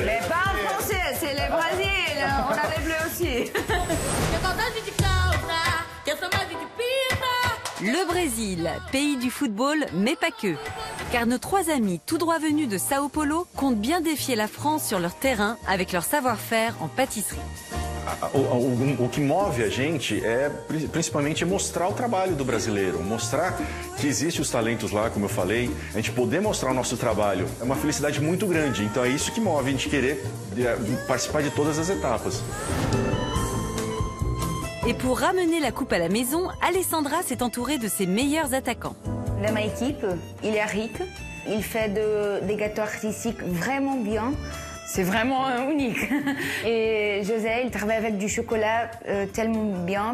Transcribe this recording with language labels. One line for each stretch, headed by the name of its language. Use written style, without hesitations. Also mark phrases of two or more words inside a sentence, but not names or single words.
French: Mais pas en français, c'est les Brésils, on a les bleus aussi. Le Brésil, pays du football, mais pas que. Car nos trois amis tout droit venus de Sao Paulo comptent bien défier la France sur leur terrain avec leur savoir-faire en pâtisserie.
Portuguese: O que move a gente é principalmente mostrar o trabalho do brasileiro, mostrar que existem os talentos lá, como eu falei, a gente poder mostrar o nosso trabalho. É uma felicidade muito grande, então é isso que move a gente querer participar de todas as etapas.
French: Et pour ramener la coupe à la maison, Alessandra s'est entourée de ses meilleurs attaquants. Dans ma équipe, il y a Rick. Il fait des gâteaux artistiques vraiment bien. C'est vraiment unique. Et José, il travaille avec du chocolat tellement bien.